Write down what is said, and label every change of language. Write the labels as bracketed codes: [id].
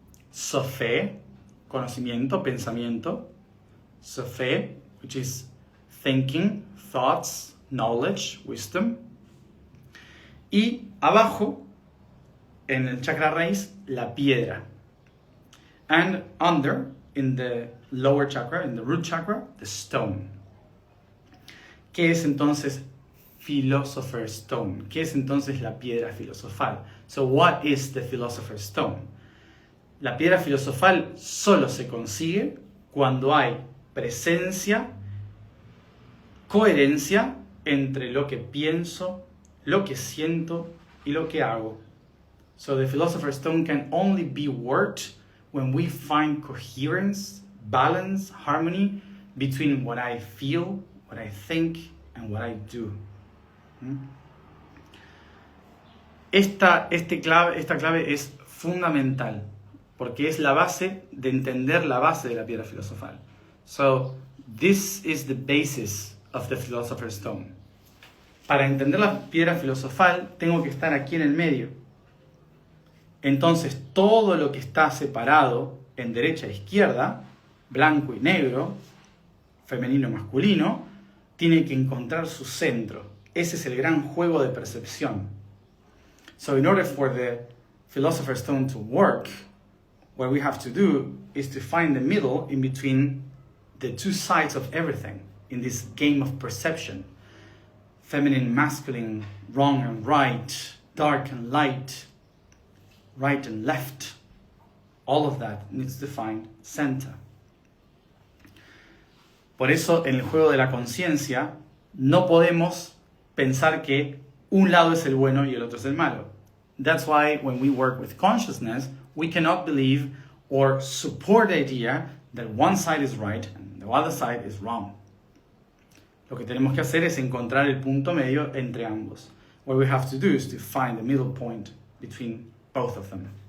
[es] Sophe, conocimiento, pensamiento. [en] Sophe, which is thinking, thoughts, knowledge, wisdom. [es] Y abajo, en el chakra raíz, la piedra. [en] And under, in the lower chakra, in the root chakra, the stone. [es] ¿Qué es entonces Philosopher's Stone? ¿Qué es entonces la piedra filosofal? [en] So what is the Philosopher's Stone? [es] La piedra filosofal solo se consigue cuando hay presencia, coherencia entre lo que pienso, lo que siento y lo que hago. [en] So the Philosopher's Stone can only be worked when we find coherence, balance, harmony between what I feel, what I think, and what I do. [es] Esta clave es fundamental porque es la base de entender la base de la piedra filosofal. [en] So, this is the basis of the Philosopher's Stone. [es] Para entender la piedra filosofal, tengo que estar aquí en el medio. Entonces, todo lo que está separado en derecha e izquierda, blanco y negro, femenino y masculino, tiene que encontrar su centro. Ese es el gran juego de percepción. [en] So in order for the Philosopher's Stone to work, what we have to do is to find the middle in between the two sides of everything in this game of perception. Feminine, masculine, wrong and right, dark and light, right and left. All of that needs to find center. [es] Por eso, en el juego de la conciencia, no podemos pensar que un lado es el bueno y el otro es el malo. [en] That's why when we work with consciousness, we cannot believe or support the idea that one side is right and the other side is wrong. [es] Lo que tenemos que hacer es encontrar el punto medio entre ambos. [en] What we have to do is to find the middle point between both of them.